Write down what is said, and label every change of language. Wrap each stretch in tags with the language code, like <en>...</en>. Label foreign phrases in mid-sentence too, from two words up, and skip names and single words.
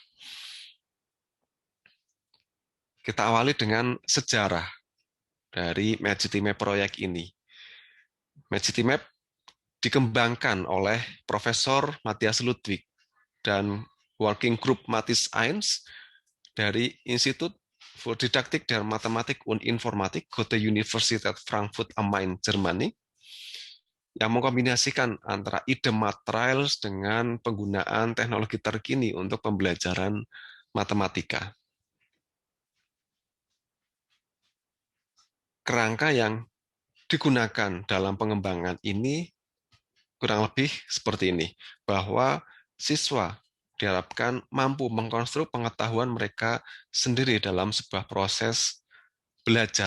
<id>Kita awali dengan sejarah dari MedCityMap proyek ini. MedCityMap dikembangkan oleh Profesor Matthias Ludwig dan Working Group Mathis 1 dari Institut für Didaktik der Mathematik und Informatik Goethe Universität Frankfurt am Main, Jerman, yang mengkombinasikan antara ide materials dengan penggunaan teknologi terkini untuk pembelajaran matematika. Kerangka yang digunakan dalam pengembangan ini kurang lebih seperti ini, bahwa siswa diharapkan mampu mengkonstruk pengetahuan mereka sendiri dalam sebuah proses belajar.</id>